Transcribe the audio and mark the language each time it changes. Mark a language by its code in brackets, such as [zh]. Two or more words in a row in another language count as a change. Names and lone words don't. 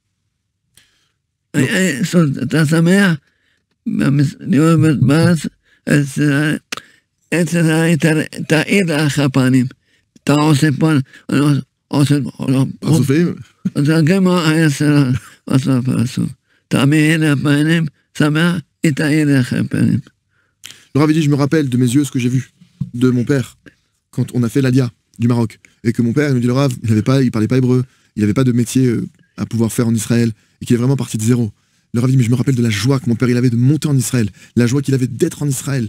[he] אתה שמח, לראות בארץ, תאיר לך הפנים. אתה עושה פה, עושה... פרצופים? זה גם עושה פרצוף. תאמיר לפנים, שמח, תאיר לך הפנים. [fr] Le Rav dit, je me rappelle de mes yeux ce que j'ai vu de mon père quand on a fait l'Adia du Maroc. Et que mon père, il me dit le Rav, il parlait pas hébreu, il n'avait pas de métier à pouvoir faire en Israël, et qu'il est vraiment parti de zéro. Le Rav dit, mais je me rappelle de la joie que mon père il avait de monter en Israël, la joie qu'il avait d'être en Israël.